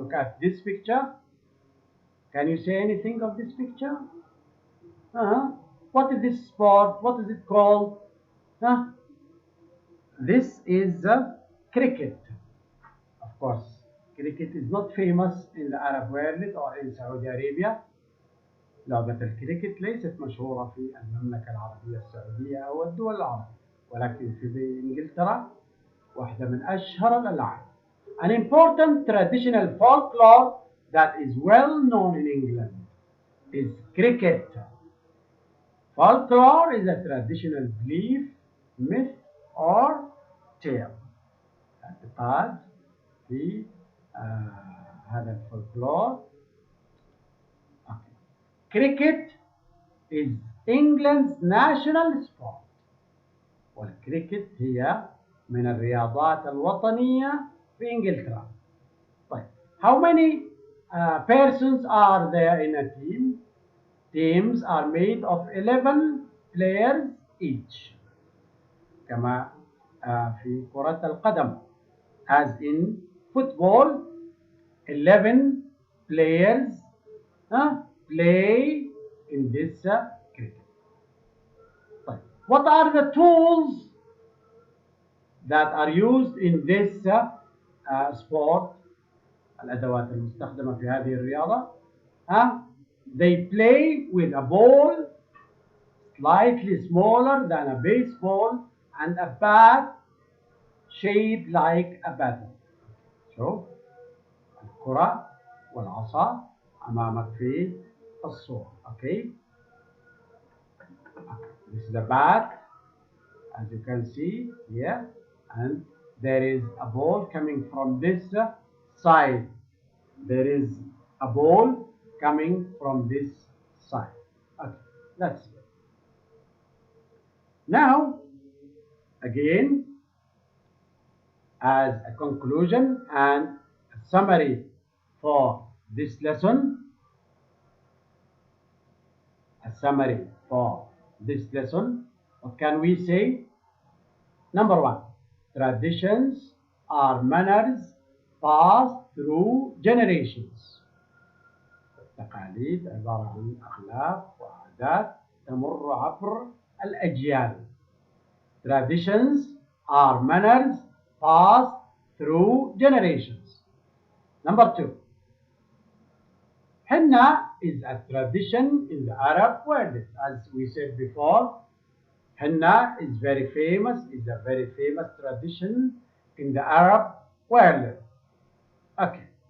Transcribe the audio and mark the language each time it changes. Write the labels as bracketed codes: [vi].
[en] Look at this picture. Can you say anything of this picture? Uh-huh. What is this sport? What is it called? Huh? This is cricket. Of course, cricket is not famous in the Arab world or in Saudi Arabia. [ar] لعبة الكريكت ليست مشهورة في المملكة العربية السعودية أو الدول العربية، ولكن في إنجلترا واحدة من أشهر الألعاب. [en] An important traditional folklore that is well known in England is cricket. Folklore is a traditional belief, myth, or tale. [ar] اعتقاد في هذا الفولكلور. [en] Okay. Cricket is England's national sport. [ar] والكريكت هي من الرياضات الوطنية في إنجلترا. [en] طيب, how many persons are there in a team? Teams are made of 11 players each. [ar] كما في كرة القدم. [en] As in football, 11 players play in this cricket. طيب, what are the tools that are used in this sport? [ar] الأدوات المستخدمة في هذه الرياضة. [en] They play with a ball slightly smaller than a baseball and a bat shaped like a battle. [ar] شوف الكرة والعصا أمامك في الصورة. [en] Okay. This is the bat, as you can see here, and there is a ball coming from this side. There is a ball coming from this side. Okay, that's it. Now, again, as a conclusion and a summary for this lesson, what can we say? Number one, traditions are manners passed through generations. [ar] التقاليد عبارة عن أخلاق وعادات تمر عبر الأجيال. [en] Traditions are manners passed through generations. Number two, henna is a tradition in the Arab world. As we said before, henna is a very famous tradition in the Arab world. Okay.